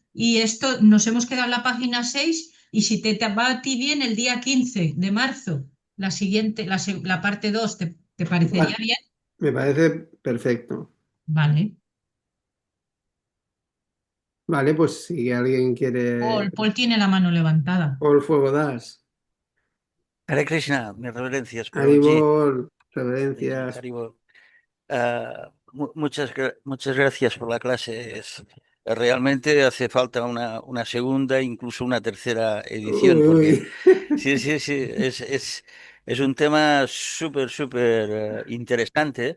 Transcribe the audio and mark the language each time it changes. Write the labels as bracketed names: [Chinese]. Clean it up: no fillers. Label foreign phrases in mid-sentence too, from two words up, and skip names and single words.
[Spanish] Y esto nos hemos quedado en la página 6. Y si te va a ti bien el día 15 de marzo, la siguiente, la parte 2, ¿te parecería Vale, bien? me parece perfecto. Vale. Vale, pues si alguien quiere, Paul tiene la mano levantada. All Fuego Das, [Sanskrit] Hare Krishna, [Spanish] mis reverencias, Prabhuji. Haribol, reverencias. Haribol. Muchas gracias por la clase. Realmente hace falta una segunda, incluso una tercera edición, Uy, porque uy. sí, sí, sí, es un tema súper, súper interesante.